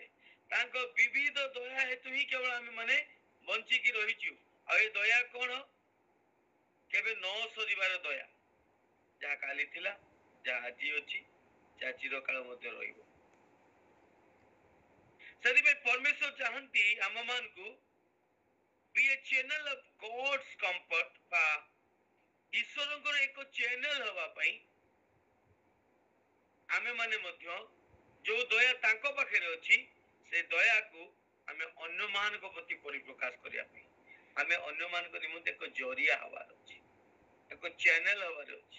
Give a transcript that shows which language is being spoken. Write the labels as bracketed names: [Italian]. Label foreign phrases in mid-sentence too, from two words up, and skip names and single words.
[Odia] ତାଙ୍କ ବିବିଧ ଦୟା ହେତୁ ହିଁ କେବଳ ଆମେ ମାନେ ବଞ୍ଚିକି ରହିଛୁ। ଆଉ ଏ ଦୟା କଣ? କେବେ ନ ସରିବାର ଦୟା, ଯାହା କାଲି ଥିଲା, ଯାହା ଆଜି ଅଛି, ଯାହା ଚିରକାଳ ମଧ୍ୟ ରହିବ। ସେଥିପାଇଁ ପରମେଶ୍ୱର ଚାହାନ୍ତି ଆମ ମାନଙ୍କୁ [English] be a channel of God's comfort, [Odia] ବା ଈଶ୍ୱରଙ୍କର ଏକ ଚ୍ୟାନେଲ ହେବା ପାଇଁ ଆମେ ମାନେ ମଧ୍ୟ ଯୋଉ ଦୟା ତାଙ୍କ ପାଖରେ ଅଛି ସେ ଦୟାକୁ ଆମେ ଅନ୍ୟମାନଙ୍କ ପ୍ରତି ପରିପ୍ରକାଶ କରିବା ପାଇଁ, ଆମେ ଅନ୍ୟମାନଙ୍କ ନିମନ୍ତେ ଏକ ଜରିଆ ହବାର ଅଛି, ଏକ ଚ୍ୟାନେଲ ହବାର ଅଛି।